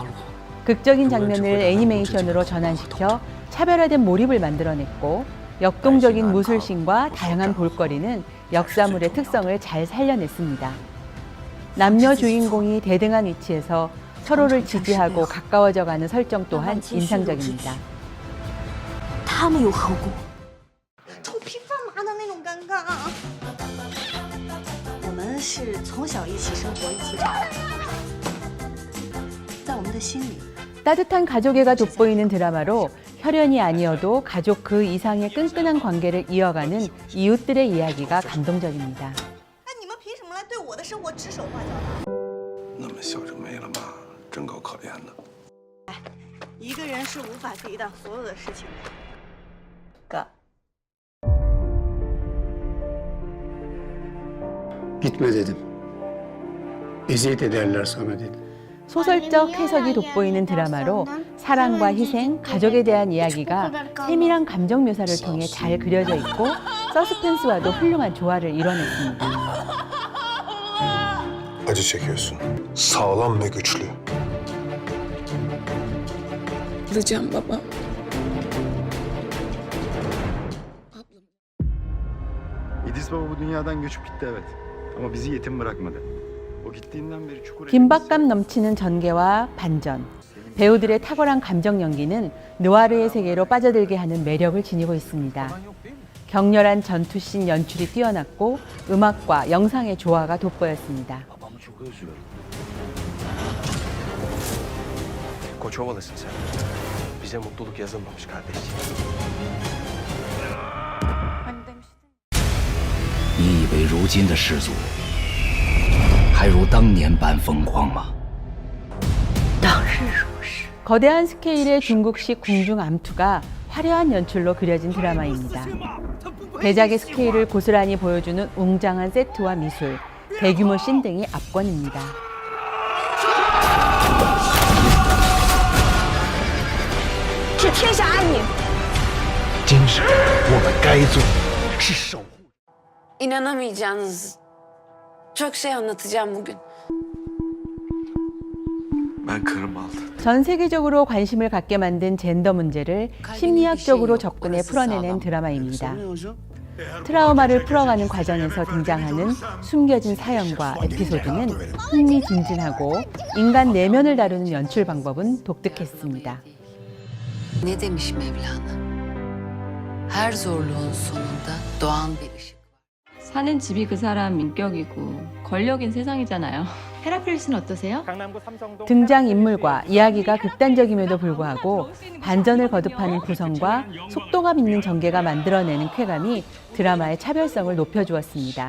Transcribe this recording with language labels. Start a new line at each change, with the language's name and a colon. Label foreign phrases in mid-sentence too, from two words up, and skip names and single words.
Korean: 극적인 장면을 애니메이션으로 전환시켜 차별화된 몰입을 만들어냈고 역동적인 무술신과 다양한 볼거리는 역사물의 특성을 잘 살려냈습니다. 남녀 주인공이 대등한 위치에서 서로를 지지하고 가까워져가는 설정 또한 인상적입니다.
Chinese: 头皮发麻的那种尴尬。我们是从小一起生活，一起长大，在我们的心里。
Korean: 따뜻한 가족애가 돋보이는 드라마로 혈연이 아니어도 가족 그 이상의 끈끈한 관계를 이어가는 이웃들의 이야기가 감동적입니다.
Chinese: 哎，你们凭什么来对我的生活指手画脚的？那么小就没了吗？真够可怜的。哎，一个人是无法抵挡所有的事情的。哥。
Turkish: Gitme dedim. Eziyet ederler sana dedim.
Korean: 소설적 해석이 돋보이는 드라마로 사랑과 희생, 가족에 대한 이야기가 세밀한 감정 묘사를 통해 잘 그려져 있고 서스펜스와도 훌륭한 조화를 이뤄냈습니다.
Turkish: Acı çekiyorsun. Sağlam ve güçlü. Bulacağım baba. İdris Baba bu dünyadan göçüp gitti evet. Ama bizi yetim bırakmadı. O gittiğinden beri çukur...
Korean: 긴박감 넘치는 전개와 반전, 배우들의 탁월한 감정 연기는 느와르의 세계로 빠져들게 하는 매력을 지니고 있습니다. 격렬한 전투씬 연출이 뛰어났고 음악과 영상의 조화가 돋보였습니다.
Turkish: Koçovalısın sen. Bize mutluluk yazılmamış kardeşciğim.
Chinese: 你以为如今的世俗还如当年般疯狂吗？
Korean: 거대한 스케일의 중국식 궁중 암투가 화려한 연출로 그려진 드라마입니다. 대작의 스케일을 고스란히 보여주는 웅장한 세트와 미술, 대규모 씬 등이 압권입니다. 是天下爱你。今日我们该做是守护。
Turkish: İnanamayacağınız çok şey anlatacağım bugün. Ben karım aldı.
Korean: 전 세계적으로 관심을 갖게 만든 젠더 문제를 심리학적으로 접근해 풀어내는 드라마입니다. 트라우마를 풀어가는 과정에서 등장하는 숨겨진 사연과 에피소드는 흥미진진하고 인간 내면을 다루는 연출 방법은 독특했습니다.
Turkish: Ne demiş Mevlana? Her zorluğun sonunda doğan bir ışık.
Korean: 사는 집이 그 사람 인격이고 권력인 세상이잖아요. 헤라클레스는 어떠세요? 등장인물과 이야기가 극단적임에도 불구하고 반전을 거듭하는 구성과 속도감 있는 전개가 만들어내는 쾌감이 드라마의 차별성을 높여주었습니다.